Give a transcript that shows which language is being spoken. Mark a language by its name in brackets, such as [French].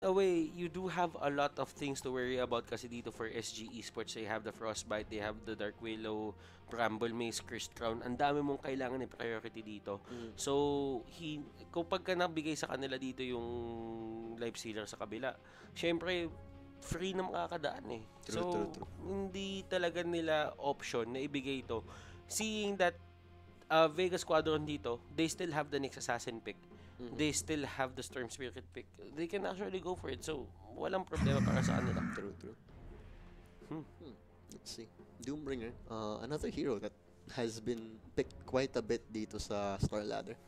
[English] a way, you do have a lot of things to worry about [Filipino] kasi dito [English] for SG Esports. They have the Frostbite, they have the Dark Willow, Bramble Maze, Cursed Crown. [Filipino] Ang dami mong kailangan ng priority dito. So, kung pagka nabigay sa kanila dito yung Life Sealer sa kabila, syempre, free na makakadaan eh. [English] True. [Filipino] Hindi talaga nila option na ibigay ito. [English] Seeing that Vega Squadron dito, they still have the next Assassin pick. They still have the Storm Spirit pick. They can actually go for it. [Filipino] So, walang problema para sa kanila. [English] True. Let's see. Doombringer, another hero that has been picked quite a bit [Filipino] dito sa [English] StarLadder.